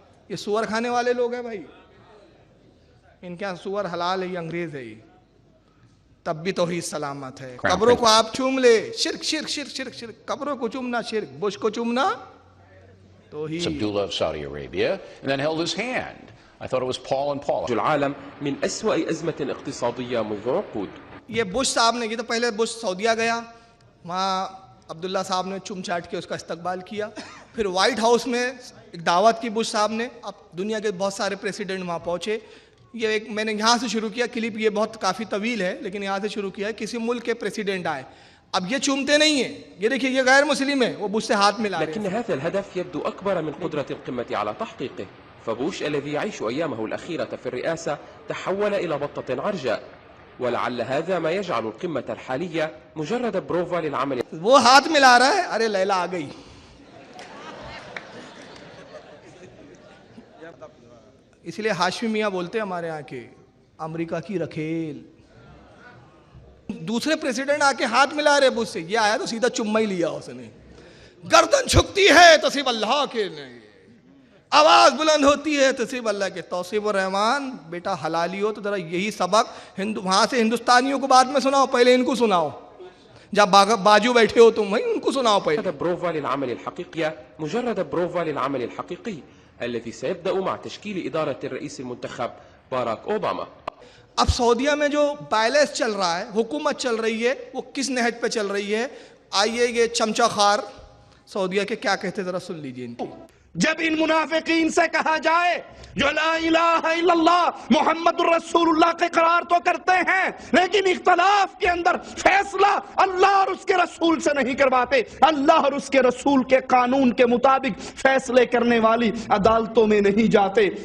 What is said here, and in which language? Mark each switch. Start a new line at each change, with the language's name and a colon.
Hindi: ये सुअर खाने वाले लोग हैं भाई, इनके यहाँ सुअर हलाल है, ये अंग्रेज है ये, तब भी तौहीद सलामत है। कब्रों को आप चूम ले, शिर्क शिर्क शिर्क शिर्क शिर्क, कब्रों को चूमना शिर्क, बुश को चूमना तौहीद।
English: Abdullah of Saudi Arabia, and then held his hand. I thought it was Paul and Paula.
Arabic: العالم من أسوأ أزمة اقتصادية منذ عقود.
Hindi: ये बुश साहब ने की, तो पहले बुश सऊदिया गया, वहाँ अब्दुल्ला साहब ने चुम चाट के उसका इस्तकबाल किया। फिर वाइट हाउस में एक दावत की बुश साहब ने, अब दुनिया के बहुत सारे प्रेसिडेंट वहाँ पहुँचे। ये एक मैंने यहाँ से शुरू किया क्लिप, ये बहुत काफ़ी तवील है लेकिन यहाँ से शुरू किया है। किसी मुल्क के प्रेसिडेंट आए, अब ये चूमते नहीं है, ये देखिए ये गैर मुस्लिम है, वो बुश से हाथ मिला रहे हैं।
Arabic: لكن هذا الهدف يبدو أكبر من قدرة القمة على تحقيقه. فبوش الذي يعيش أيامه الأخيرة في الرئاسة تحول إلى بطة عرجاء، ولعل هذا ما يجعل القمة الحالية مجرد بروفا للعمل.
Hindi: वो हाथ मिला रहा है, अरे लैला आ गई। इसलिए हाशमी मियाँ बोलते हैं हमारे यहाँ के, अमेरिका की रखेल। दूसरे प्रेसिडेंट आके हाथ मिला रहे बुश से, ये आया तो सीधा चुम्मा ही लिया उसने। गर्दन झुकती है तो सिर्फ अल्लाह के नहीं, आवाज बुलंद होती है तो सिर्फ अल्लाह के। तौसीफुर रहमान बेटा हलाली हो तो जरा यही सबक वहां से हिंदुस्तानियों को बाद में सुनाओ, पहले इनको सुनाओ। जब बाजू बैठे हो तुम वही उनको सुनाओ पहले।
Arabic: بروفا للعمل الحقيقي، مجرد بروفا للعمل الحقيقي الذي سيبدأ مع تشكيل إدارة الرئيس المنتخب باراك أوباما.
Hindi: अब सऊदिया में जो बैलेंस चल रहा है, हुकूमत चल रही है, वो किस नहज पे चल रही है? आइए ये चमचा खार सऊदिया के क्या कहते जरा सुन लीजिए इनकी। जब इन मुनाफिकीन से कहा जाए जो
Arabic: ला इलाहा इल्लल्लाह मुहम्मदुर रसूलुल्लाह
Hindi: के करार तो करते हैं लेकिन इख्तलाफ के अंदर फैसला अल्लाह और उसके रसूल से नहीं करवाते, अल्लाह और उसके रसूल के कानून के मुताबिक फैसले करने वाली अदालतों में नहीं जाते,